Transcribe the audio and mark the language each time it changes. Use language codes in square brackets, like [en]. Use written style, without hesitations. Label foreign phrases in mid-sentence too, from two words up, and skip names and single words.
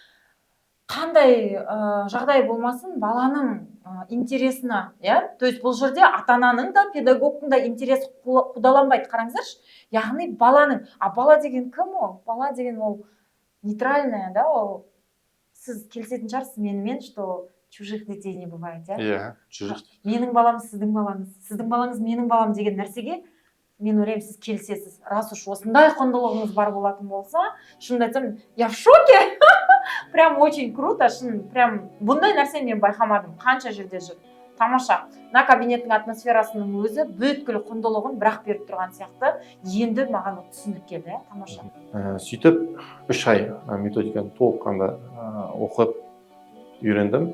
[kk] Қандай жағдай болмасын, баланың интересіне, иә? [ru] То есть [kk] бұл жерде ата-ананың да, педагогтың да интересі қудаланбайды, қараңыздаршы. Яғни баланың, бала деген кім ол? Бала деген ол [ru] нейтральное, да, [kk] ол сіз келісетін шығарсыз менімен, [ru] что чужих детей не бывает, [kk] иә? Чужих. Менің балам сіздің балаңыз, сіздің балаңыз менің балам деген нәрсеге мен ойлаймын, сіз келісесіз. [ru] Раз уж [kk] осындай құндылығыңыз бар болатын болса, шынымды айтсам, [ru] я в шоке. Прям очень круто, [kk] шын, прям бұндай нәрсені мен байқамадым. Қанша жерде жүр. Тамаша. На кабинеттің атмосферасының өзі бүткіл құндылығын бірақ беріп тұрған сияқты. Енді маған түсінік келді, тамаша. Сөйтіп 3 ай методиканы толыққанда оқып үйрендім.